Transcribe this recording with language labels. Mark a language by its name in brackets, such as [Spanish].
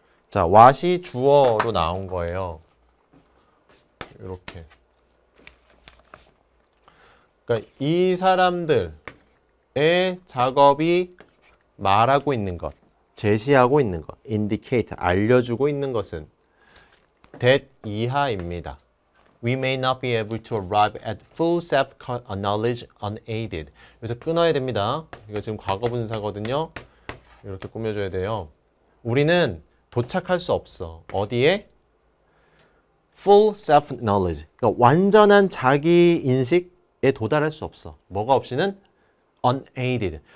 [Korean] 자, what이 주어로 나온 거예요. 이렇게. 그러니까 이 사람들의 작업이 말하고 있는 것, 제시하고 있는 것, indicate, 알려주고 있는 것은 that 이하입니다. [English] We may not be able to arrive at full self-knowledge unaided. [Korean] 여기서 끊어야 됩니다. 이거 지금 과거분사거든요. 이렇게 꾸며줘야 돼요. 우리는 도착할 수 없어. 어디에? [English] Full self-knowledge. [Korean] 그러니까 완전한 자기 인식에 도달할 수 없어. 뭐가 없이는? Unaided.